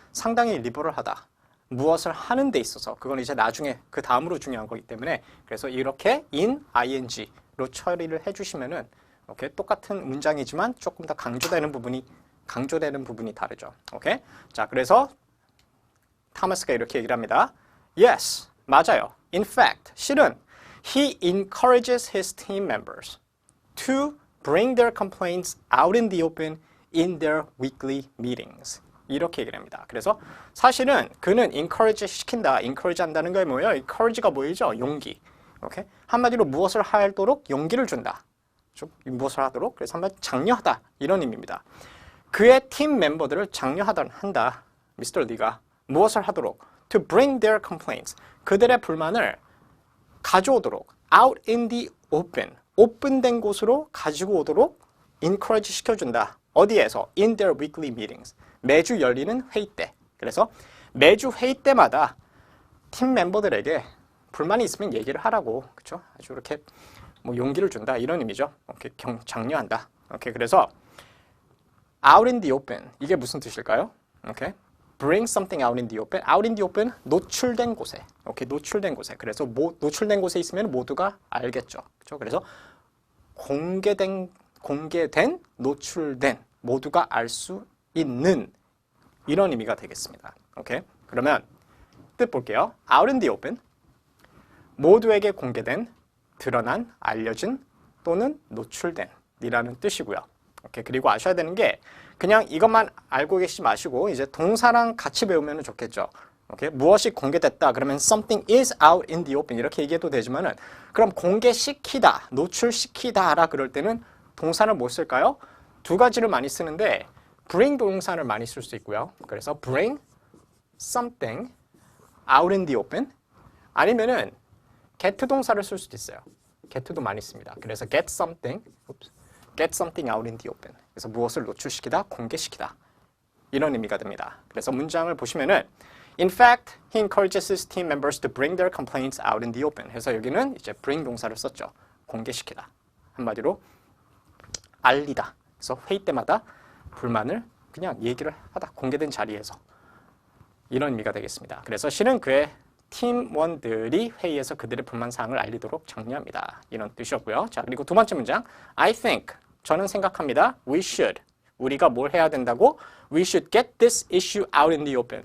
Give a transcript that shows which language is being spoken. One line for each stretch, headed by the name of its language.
Korean: 상당히 리버럴하다. 무엇을 하는 데 있어서 그건 이제 나중에 그 다음으로 중요한 거기 때문에 그래서 이렇게 in ing로 처리를 해주시면은 오케이? 똑같은 문장이지만 조금 더 강조되는 부분이 다르죠. 오케이? 자, 그래서 타마스가 이렇게 얘기를 합니다. Yes, 맞아요.
English: In fact,
Korean: 실은
English: he encourages his team members to bring their complaints out in the open in their weekly meetings.
Korean: 이렇게 얘기를 합니다. 그래서 사실은 그는 encourage 시킨다. encourage 한다는 게 뭐예요? encourage가 뭐이죠? 용기. 오케이? 한마디로 무엇을 하도록 용기를 준다. 무엇을 하도록? 그래서 한마디 장려하다. 이런 의미입니다. 그의 팀 멤버들을 장려한다. 미스터 리가 무엇을 하도록?
English: To bring their complaints.
Korean: 그들의 불만을 가져오도록.
English: Out in the open.
Korean: 오픈된 곳으로 가지고 오도록 encourage 시켜준다. 어디에서?
English: In their weekly meetings.
Korean: 매주 열리는 회의 때. 그래서 매주 회의 때마다 팀 멤버들에게 불만이 있으면 얘기를 하라고. 그렇죠? 아주 이렇게 뭐 용기를 준다. 이런 의미죠. 오케이, 장려한다. 오케이, 그래서
English: out in the open.
Korean: 이게 무슨 뜻일까요? 오케이.
English: Bring something out in the open. Out in the open,
Korean: 노출된 곳에. 오케이, 노출된 곳에. 그래서 노출된 곳에 있으면 모두가 알겠죠. 그렇죠? 그래서 공개된, 노출된, 모두가 알 수 있는 이런 의미가 되겠습니다. 오케이? 그러면 뜻 볼게요.
English: Out in the open,
Korean: 모두에게 공개된, 드러난, 알려진 또는 노출된 이라는 뜻이고요. 오케이? 그리고 아셔야 되는 게 그냥 이것만 알고 계시지 마시고 이제 동사랑 같이 배우면 좋겠죠. 오케이? 무엇이 공개됐다 그러면
English: something is out in the open
Korean: 이렇게 얘기해도 되지만은 그럼 공개시키다, 노출시키다라 그럴 때는 동사를 뭐 쓸까요? 두 가지를 많이 쓰는데 bring 동사를 많이 쓸 수 있고요. 그래서
English: bring something out in the open
Korean: 아니면은 get 동사를 쓸 수도 있어요. get도 많이 씁니다. 그래서
English: get something out in the open.
Korean: 그래서 무엇을 노출시키다, 공개시키다. 이런 의미가 됩니다. 그래서 문장을 보시면은
English: In fact, he encourages his team members to bring their complaints out in the open.
Korean: 해서 여기는 이제 bring 동사를 썼죠. 공개시키다. 한마디로 알리다. 그래서 회의 때마다 불만을 그냥 얘기를 하다. 공개된 자리에서. 이런 의미가 되겠습니다. 그래서 실은 그의 팀원들이 회의에서 그들의 불만사항을 알리도록 장려합니다. 이런 뜻이었고요. 자, 그리고 두 번째 문장.
English: I think,
Korean: 저는 생각합니다.
English: We should,
Korean: 우리가 뭘 해야 된다고?
English: We should get this issue out in the open.